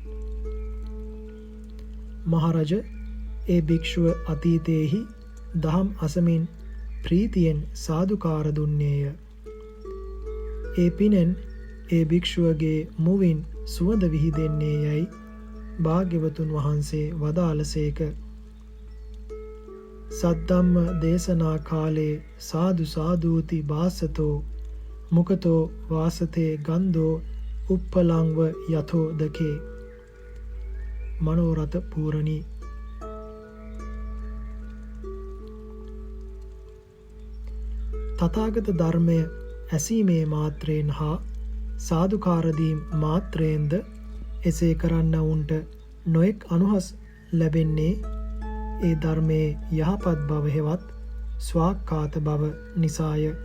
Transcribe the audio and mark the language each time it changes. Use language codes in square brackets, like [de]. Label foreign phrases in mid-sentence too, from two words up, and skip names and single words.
[si] මහරජ ඒ භික්ෂුව අතීතයේහි දහම් අසමින් ප්‍රීතියෙන් සාදුකාර දුන්නේය. ඒ පිනෙන් ඒ භික්ෂුවගේ මුවින් සුවඳ විහිදෙන්නේ යැයි භාග්‍යවතුන් වහන්සේ වදාළසේක. [pi] සද්ධම්ම දේශනා කාලේ සාදු සාදූති භාසතෝ මුකතෝ වාසතේ ගන්ධෝ උප්පලංව යතෝ දකේ. [si] මනෝරථ පූරණී. තථාගත ධර්මය ඇසීමේ මාත්‍රයෙන් හා සාදුකාරදීම් මාත්‍රයෙන්ද එසේ කරන්නවුන්ට නොයෙක් අනුහස් ලැබෙන්නේ ඒ ධර්මයේ යහපත් බව හෙවත් ස්වාක්ඛාත බව නිසාය.